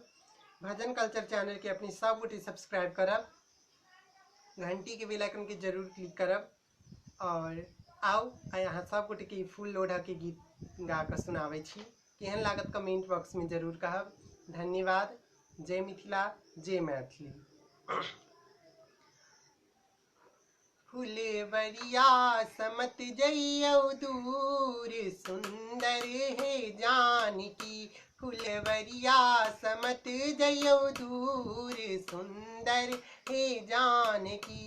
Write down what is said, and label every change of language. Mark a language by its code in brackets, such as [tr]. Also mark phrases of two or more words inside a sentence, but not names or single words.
[mai] भजन कल्चर चैनल के अपनी सब गोटे सब्सक्राइब करब। घंटी के [en] bell icon [mai] के जरूर क्लिक करब। और आओ यहाँ सब गोटे के फूल लोढ़ा के गीत गा कर सुनावे छी। केहन लागत [en] comment box [mai] में जरूर कहब। धन्यवाद। जय मिथिला, जय मैथिली। फुलवरिया समत जइयौ दूर, सुंदर है जानकी। फुलवरिया समत जइयौ दूर, सुंदर है जानकी।